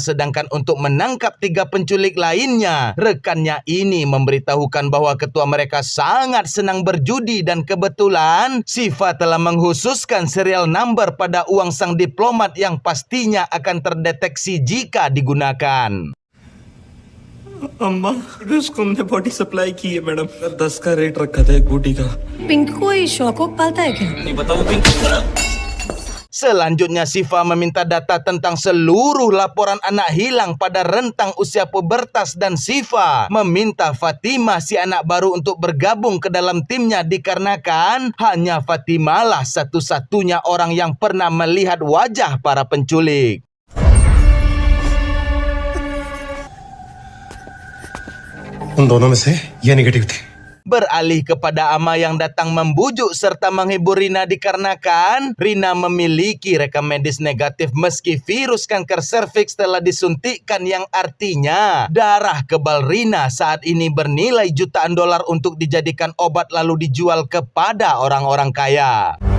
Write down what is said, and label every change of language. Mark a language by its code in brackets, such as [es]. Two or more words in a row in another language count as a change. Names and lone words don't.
[id] Sedangkan untuk menangkap 3 penculik lainnya, rekannya ini memberitahukan bahwa ketua mereka sangat senang berjudi, dan kebetulan Siva telah menghususkan serial number pada uang sang diplomat yang pastinya akan terdeteksi jika digunakan. [hi] अम्मा उसको हमने [en] body supply [hi] की है मैडम, 10 का रेट रखा था एक बूटी का। पिंक कोई शौक वौक पालता है क्या? नहीं बताओ पिंक। [id] Selanjutnya Siva meminta data tentang seluruh laporan anak hilang pada rentang usia pubertas, dan Siva meminta Fatimah si anak baru untuk bergabung ke dalam timnya dikarenakan hanya Fatimah lah satu-satunya orang yang pernah melihat wajah para penculik. [hi] उन दोनों में से ये नेगेटिव थे। [id] Beralih kepada Ama yang datang membujuk serta menghibur Rina dikarenakan Rina memiliki rekam medis negatif meski virus kanker serviks telah disuntikkan, yang artinya darah kebal Rina saat ini bernilai jutaan dolar untuk dijadikan obat lalu dijual kepada orang-orang kaya.